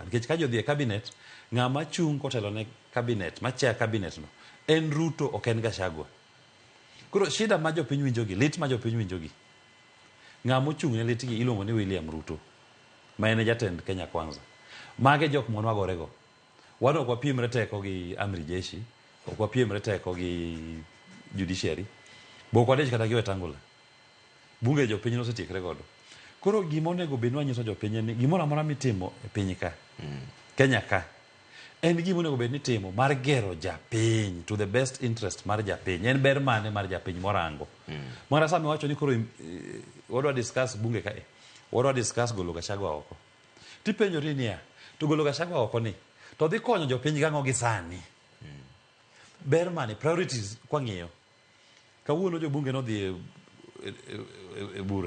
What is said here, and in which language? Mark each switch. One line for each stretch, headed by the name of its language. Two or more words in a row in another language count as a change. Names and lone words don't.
Luo (Kenya and Tanzania): Nikech ka jodhi e cabinet, ng'ama chung kotelo ne cabinet, ma
English: chair cabinet
Luo (Kenya and Tanzania): no, en Ruto ok en Gachagua. Koro shida ma jopiny winjogi, lit ma jopiny winjogi. Ng'ama ochung ne litgi iluongo ni William Ruto. Ma en jatend Kenya Kwanza. Mage jok mon wagorego. Wan ok wapiemre teko gi
Swahili: amri jeshi,
Luo (Kenya and Tanzania): ok wapiemre teko gi judiciary. Bok wadech kata gi Wetangula. Bunge jopiny nosetiekre godo. Koro gimonego bed ni wanyiso jopiny ni gimoro amora mitimo e piny ka. Kenya ka. En gimonego bed ni timo mar gero japiny
English: to the best interest
Luo (Kenya and Tanzania): mar japiny. En ber mane mar japiny morango. Mara sami wacho ni koro wadwa discuss bunge ka. Wadwa discuss golo Gachagua oko. Tipenjori niya, to golo Gachagua oko ni to dhi konyo jopiny gang'o gi sani. Ber mane priorities kwang'iyo. Kawuono jo bunge no dhi e bura.